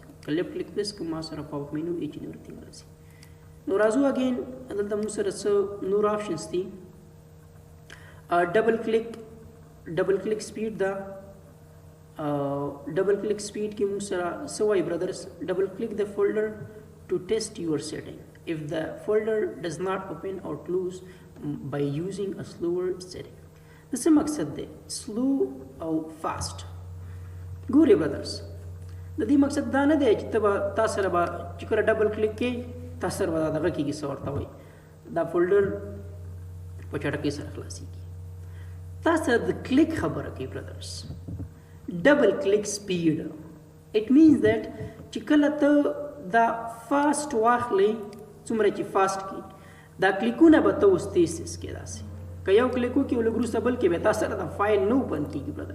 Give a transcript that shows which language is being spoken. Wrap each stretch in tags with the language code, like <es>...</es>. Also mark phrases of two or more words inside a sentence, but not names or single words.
<ps>که</ps> <en>left click press</en> <ps>کوم ما سره</ps> <en>pop up menu each and everything</en> <ps>راځي. نو راځو اگین دلته موږ سره څه نور آپشنز دي.</ps> <en>double click speed ده. double click speed</en> <ps>کې موږ سره څه وایي برادرز</ps> <en>double click</en> <ps>د</ps> <en>folder to test your setting if the folder does not open or close by using a slower setting.</en> <ps>د څه مقصد دی سلو او فاست. ګورئ برادرز د دې مقصد دا نه دی چې ته به تاسو سره به چې کله</ps> <en>double click</en> <ps>کوې تاسو سره به دغه کېږي څه ورته وایي دا فولډر په چټکۍ سره خلاصېږي. تاسو سره د کلیک خبره کوي برادرز.</ps> <en>double click speed it means that</en> <ps>چې کله ته دا فاسټ واخلې څومره چې فاسټ کی دا کلیکونه به ته اوس تیز کې داسې که یو کلیک وکړي او لږ وروسته بل کې به تاسو سره دا فایل نه اوپن کېږي برادرز.</ps>